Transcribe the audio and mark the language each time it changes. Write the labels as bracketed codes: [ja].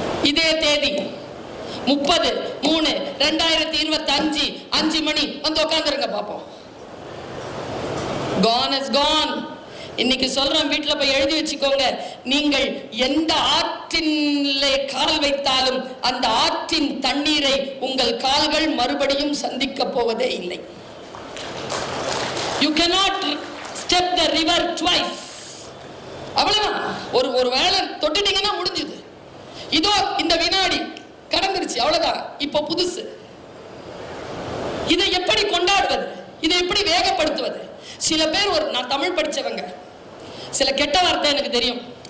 [ta] இதே தேதி 30/3/2025 5 மணி உட்கார்ந்துருங்க பாப்போம். [en] Gone is gone. [ta] இன்னைக்கு சொல்றோம், வீட்டுல போய் எழுதி வச்சுக்கோங்க. நீங்கள் எந்த ஆற்றிலே கால் வைத்தாலும் அந்த ஆற்றின் தண்ணீரை உங்கள் கால்கள் மறுபடியும் சந்திக்க போவதே இல்லை. [en] You cannot step the river twice. [ta] அவ்வளவுதான். ஒரு வேளை தொட்டுட்டீங்கன்னா முடிஞ்சது. இதோ இந்த வினாடி கடந்துருச்சு, அவ்வளவுதான். இப்போ புதுசு. இதை எப்படி கொண்டாடுவது, இதை எப்படி வேகப்படுத்துவது? சில பேர் நான் தமிழ் படிச்சவங்க, சில கெட்ட வார்த்தை எனக்கு தெரியும்.